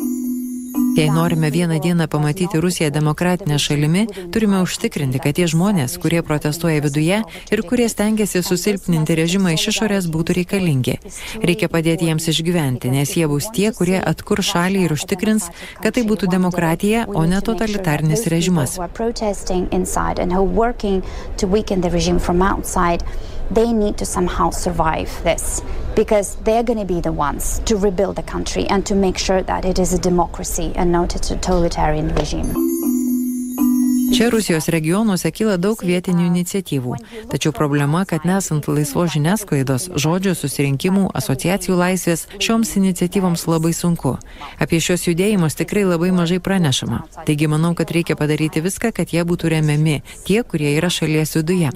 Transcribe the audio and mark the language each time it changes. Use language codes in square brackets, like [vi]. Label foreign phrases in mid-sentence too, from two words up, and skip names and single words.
[lt] Jei norime vieną dieną pamatyti Rusiją demokratinę šalimi, turime užtikrinti, kad tie žmonės, kurie protestuoja viduje ir kurie stengiasi susilpninti režimą iš išorės, būtų reikalingi. Reikia padėti jiems išgyventi, nes jie bus tie, kurie atkur šalį ir užtikrins, kad tai būtų demokratija, o ne totalitarinis režimas. [en] They need to somehow survive this because they're going to be the ones to rebuild the country and to make sure that it is a democracy and not a totalitarian regime. [lt] Čia Rusijos regionuose kyla daug vietinių iniciatyvų. Tačiau problema, kad nesant laisvos žiniasklaidos, žodžio, susirinkimų, asociacijų laisvės, šioms iniciatyvoms labai sunku. Apie šios judėjimus tikrai labai mažai pranešama. Taigi manau, kad reikia padaryti viską, kad jie būtų remiami, tie, kurie yra šalies viduje.